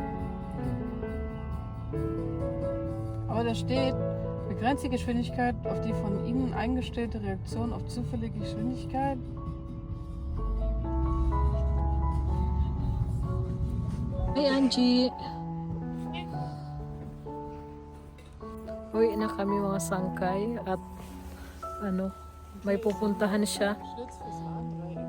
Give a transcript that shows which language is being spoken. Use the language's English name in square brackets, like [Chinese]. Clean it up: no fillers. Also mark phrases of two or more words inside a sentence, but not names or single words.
[German] Aber da steht, begrenzt die Geschwindigkeit auf die von Ihnen eingestellte Reaktion auf zufällige Geschwindigkeit. [Filipino] Hey Angie! Uwi na kami mga sangkay at may pupuntahan siya. [German] Schlitz fürs Rad rein.